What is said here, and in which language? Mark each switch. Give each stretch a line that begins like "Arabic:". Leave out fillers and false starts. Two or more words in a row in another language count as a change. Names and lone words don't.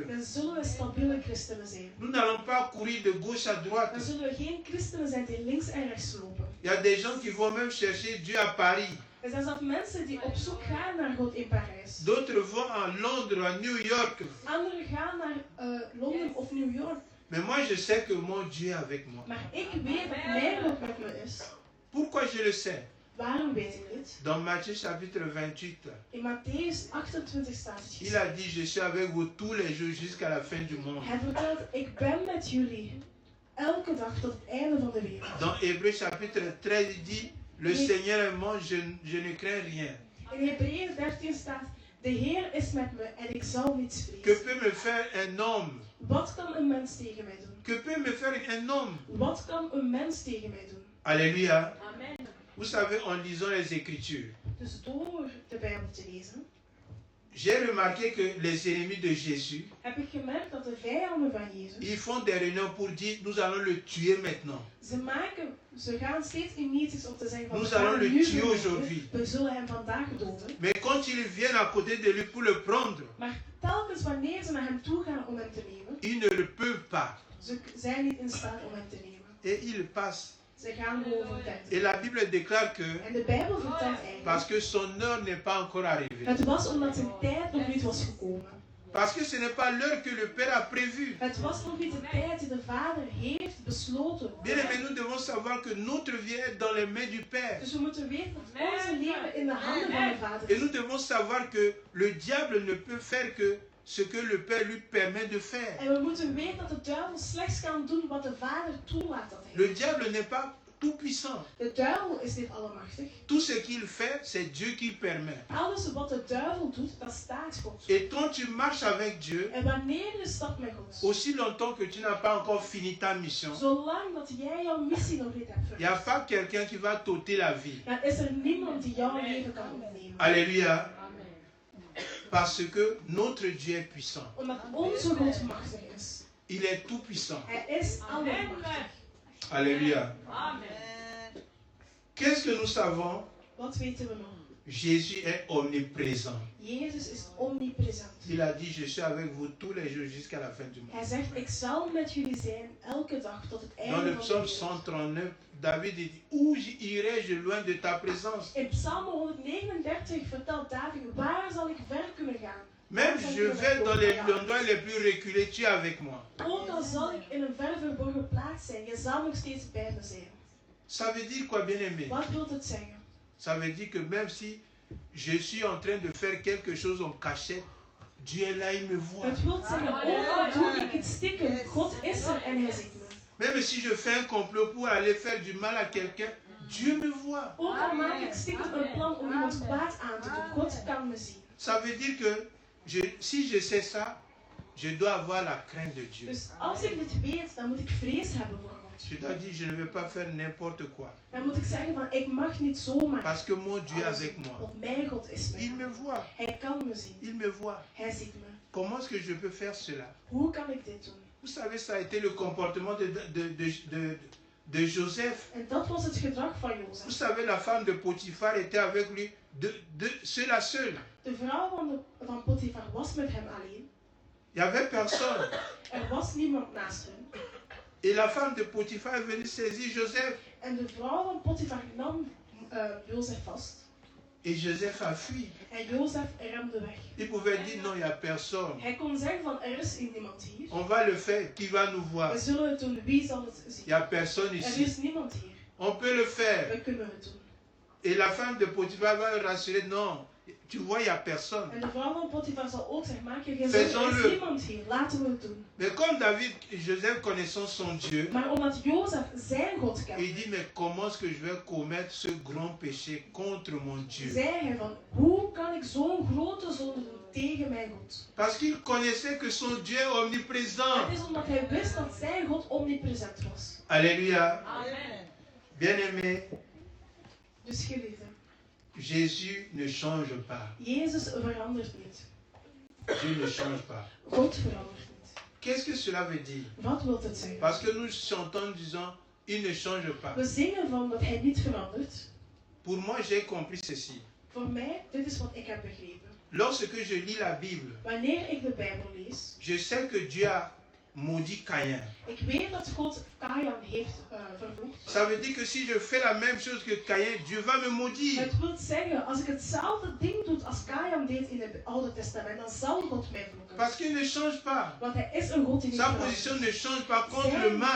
Dutch: dan zullen we stabiele christenen zijn.
French: Nous n'allons pas courir de gauche à droite.
Dutch: Dan zullen we geen christenen zijn die links en rechts lopen.
French: Il y a des gens qui vont même chercher Dieu à Paris.
Dutch: Er zijn zelfs mensen die op zoek gaan naar God in Parijs.
French: D'autres vont à Londres, à New York.
Dutch: Anderen gaan naar Londen of New York.
French: Mais moi, je sais que mon Dieu est avec moi.
Dutch: Maar ik weet dat mijn God met me is.
French: Pourquoi je le sais?
Dutch: Waarom weet ik dit?
French: Dans Matthieu chapitre 28,
Dutch: In Matthäus 28 staat het
French: il a
Dutch: geschreven.
French: dit, je suis avec vous tous les jours jusqu'à la fin du monde.
Dutch: Hij vertelt, ik ben met jullie elke dag tot het einde van de wereld.
French: Dans Hébreux chapitre 13, il dit, le Seigneur est mon, je ne crains rien.
Dutch: In Hebreeën 13 staat, de Heer is met me en ik zal niets
French: Que
Dutch: vrezen.
French: peut me faire un homme?
Dutch: Wat kan een mens tegen mij doen?
French: Que peut me faire un homme?
Dutch: Wat kan een mens tegen mij doen?
French: Alléluia.
Dutch: Amen.
French: Vous savez, en lisant les Écritures,
Dutch: Dus door de Bijbel te lezen,
French: j'ai remarqué que les ennemis de Jésus,
Dutch: heb ik gemerkt dat de vijanden van Jezus,
French: ils font des réunions pour dire, nous allons le tuer maintenant.
Dutch: ze gaan steeds in meetings om te zeggen van
French: Nous
Dutch: we gaan
French: allons
Dutch: hem
French: le
Dutch: nu
French: tuer
Dutch: doden,
French: aujourd'hui.
Dutch: we zullen hem vandaag doden.
French: Mais quand ils viennent à côté de lui pour le prendre,
Dutch: Maar telkens wanneer ze naar hem toe gaan om hem te nemen,
French: ils ne le peuvent pas.
Dutch: ze zijn niet in staat om hem te nemen.
French: Et ils passent.
Dutch: Ze gaan gewoon van tijd.
French: Et la Bible déclare que,
Dutch: En de Bijbel vertelt eigenlijk,
French: parce que son heure n'est pas encore arrivée.
Dutch: het was omdat zijn tijd nog niet was gekomen.
French: Parce que ce n'est pas l'heure que le Père a prévue.
Dutch: Het was nog niet de tijd die de Vader heeft besloten.
French: Bien aimé, nous devons savoir que notre vie est dans les mains du Père.
Dutch: Dus we moeten weten dat onze leven in de handen van de Vader
French: Et
Dutch: is.
French: nous devons savoir que le diable ne peut faire que ce que le Père lui permet de faire.
Dutch: En we moeten weten dat de duivel slechts kan doen wat de Vader toelaat dat hij
French: Le
Dutch: doet.
French: diable n'est pas tout puissant.
Dutch: De duivel is niet allemachtig.
French: Tout ce qu'il fait, c'est Dieu qui permet.
Dutch: Alles wat de duivel doet, dat staat God.
French: Et quand tu marches avec Dieu,
Dutch: En wanneer je stapt met God,
French: aussi longtemps que tu n'as pas encore fini ta mission,
Dutch: zolang dat jij jouw missie nog niet hebt
French: il n'y a
Dutch: vervuld,
French: pas quelqu'un qui va t'ôter la vie.
Dutch: dan is er niemand die jouw leven kan opnemen.
French: Alléluia.
Dutch: Amen.
French: Parce que notre Dieu est puissant.
Dutch: Omdat onze God machtig is.
French: Il est tout puissant.
Dutch: Hij is allemachtig.
French: Alléluia.
Dutch: Amen.
French: Qu'est-ce que nous savons?
Dutch: Wat weten we nog?
French: Jésus est omniprésent.
Dutch: Jezus is omnipresent.
French: Il a dit, je suis avec vous tous les jours jusqu'à la fin du monde.
Dutch: Hij zegt, ik zal met jullie zijn elke dag tot het
French: Dans
Dutch: einde
French: le
Dutch: van de
French: psaume
Dutch: wereld.
French: 139, David dit, où irai-je loin de ta présence?
Dutch: In Psalm 139 vertelt David, waar zal ik ver kunnen gaan?
French: Même je vais dans les endroits les plus reculés, tu es avec moi.
Dutch: Ook al zal ik in een ver verborgen plaats zijn, je zal nog steeds bij me zijn.
French: Ça veut dire quoi, bien-aimé?
Dutch: Wat wil het zeggen?
French: Ça veut dire que même si je suis en train de faire quelque chose en cachette, Dieu est là, il me voit.
Dutch: Het wil zeggen, ook al doe ik het stiekem, God is er en hij ziet me.
French: Même si je fais un complot pour aller faire du mal à quelqu'un, Dieu me voit.
Dutch: Ook al maak ik stiekem een plan om iemand kwaad aan te doen, God kan me zien.
French: Ça veut dire que si je sais ça, je dois avoir la crainte de Dieu.
Dutch: Dus als ik dit weet, dan moet ik vrees hebben voor God.
French: Je dois dire, je ne vais pas faire n'importe quoi.
Dutch: Dan moet ik zeggen van, ik mag niet zomaar.
French: Parce que mon Dieu est avec moi.
Dutch: Want mijn God is met
French: Il
Dutch: me.
French: me voit.
Dutch: Hij kan me zien.
French: Il me voit.
Dutch: Hij ziet me.
French: Comment est-ce que je peux faire cela?
Dutch: Hoe kan ik dit doen?
French: Vous savez, ça a été le comportement de Joseph.
Dutch: En dat was het gedrag van
French: Vous
Dutch: Jozef.
French: savez, la femme de Potiphar était avec lui seul à seul.
Dutch: De vrouw van Potifar was met hem alleen.
French: Il n'y avait personne.
Dutch: Er was niemand naast hem.
French: Et la femme de Potiphar est venue saisir Joseph.
Dutch: En de vrouw van Potifar nam Jozef vast.
French: Et Joseph a fui.
Dutch: En Jozef remde weg.
French: Il pouvait dire non, il n'y a personne.
Dutch: Hij kon zeggen van, er is niemand hier.
French: On va le faire. Qui va nous voir?
Dutch: We zullen het doen. Wie zal het
French: Il
Dutch: zien?
French: n'y a personne
Dutch: Er
French: ici.
Dutch: is niemand hier.
French: On peut le faire.
Dutch: We kunnen het doen.
French: Et la femme de Potiphar va le rassurer. Non, tu vois, il n'y a personne.
Dutch: En de vrouw van Potifar zal ook zeggen, maak je geen
French: Faisons-le.
Dutch: zorgen, er is niemand hier. Laten we het doen.
French: Mais comme David, Joseph connaissant son Dieu,
Dutch: Maar omdat Jozef zijn God
French: il
Dutch: kent,
French: dit, mais comment est-ce que je vais commettre ce grand péché contre mon Dieu?
Dutch: zei hij van, hoe kan ik zo'n grote zonde doen tegen mijn God?
French: Parce qu'il connaissait que son Dieu est omniprésent.
Dutch: Het is omdat hij wist dat zijn God omnipresent was.
French: Alléluia.
Dutch: Amen.
French: Bien-aimé,
Dutch: Dus geliefde,
French: Jésus ne change pas.
Dutch: Jezus verandert niet.
French: Dieu ne change pas.
Dutch: God verandert niet.
French: Qu'est-ce que cela veut dire?
Dutch: Wat wil het zeggen?
French: Parce que nous chantons en disant, il ne change pas.
Dutch: We zingen van dat hij niet verandert.
French: Pour moi, j'ai compris ceci.
Dutch: Voor mij, dit is wat ik heb begrepen.
French: Lorsque je lis la Bible,
Dutch: Wanneer ik de Bijbel lees,
French: je sais que Dieu a maudit Caïn.
Dutch: ik weet dat God Kajan heeft vervloekt.
French: Ça veut dire que si je fais la même chose que Caïn, Dieu va me maudire.
Dutch: Het wil zeggen, als ik hetzelfde ding doe als Kajan deed in het Oude Testament, dan zal God mij vloeken.
French: Parce qu'il ne change pas.
Dutch: Want hij is een God die niet
French: Sa
Dutch: verandert.
French: position ne change pas contre le mal.